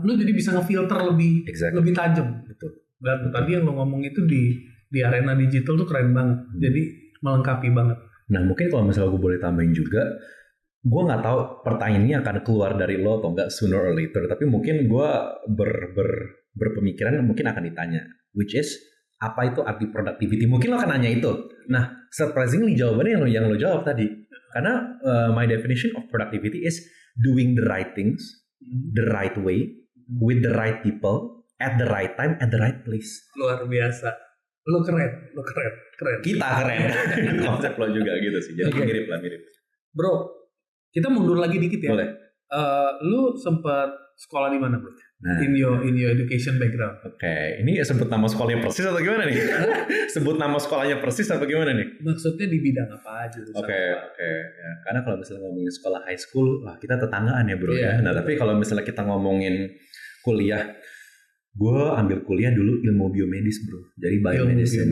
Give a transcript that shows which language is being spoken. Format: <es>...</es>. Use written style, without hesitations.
<id>Lu jadi bisa ngefilter lebih tajam. Dan tadi yang lu ngomong itu di arena digital tuh keren banget. Jadi melengkapi banget. Nah mungkin kalau misalnya gue boleh tambahin juga, gue nggak tahu pertanyaan ini akan keluar dari lo atau enggak</id> <en>sooner or later,</en> <id>tapi mungkin gue berpemikiran mungkin akan ditanya, which is apa itu arti productivity? Mungkin lo akan nanya itu. Nah, surprisingly jawabannya yang lo jawab tadi. Karena</id> <en>my definition of productivity is doing the right things, the right way, with the right people, at the right time, at the right place.</en> <id>Luar biasa. Lo keren. Kita keren. Konsep lo juga gitu sih. Jadi mirip. Bro, kita mundur lagi dikit ya. Boleh. Lu sempat sekolah di mana, bro? Nah,</id> <en>in your education background.</en> <id>Oke, ini sebut nama sekolahnya persis atau gimana nih? Sebut nama sekolahnya persis atau gimana nih? Maksudnya di bidang apa aja? Oke. Ya, karena kalau misalnya ngomongin sekolah high school, wah kita tetanggaan ya bro ya. Nah tapi kalau misalnya kita ngomongin kuliah, gue ambil kuliah dulu ilmu biomedis bro. Jadi biomedicine.</id>